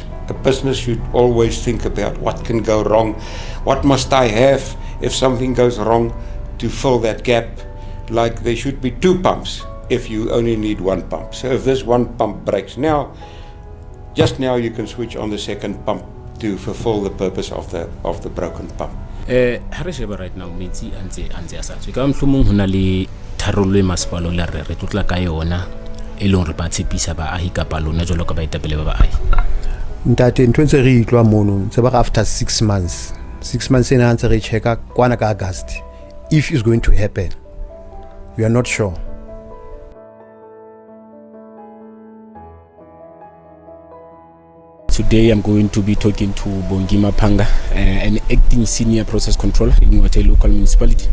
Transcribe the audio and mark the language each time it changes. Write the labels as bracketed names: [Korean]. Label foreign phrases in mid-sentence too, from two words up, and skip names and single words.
[English] A business should always think about what can go wrong, what must I have if something goes wrong to fill that gap. Like there should be 2 pumps if you only need 1 pump. So if this 1 pump breaks now, just now you can switch on the second pump to fulfill the purpose of the broken pump. [Southern Sotho] Ha re sheba right now metsi antse a sa tswe ka mhlomong hona le tharollo e masepalo la re tlotla ka yona e leng re ba tshepisa baahi kapa lona jwalo ka baetapele ba baahi. Ntate ntho ntse re itlwa mono ntse ba [English] after 6 months [Southern Sotho] ena ntse re checka kwana ka August [English] if it's going to happen. We are not sure. Today I'm going to be talking to Bongima Panga, an acting senior process controller in Ngwathe local municipality.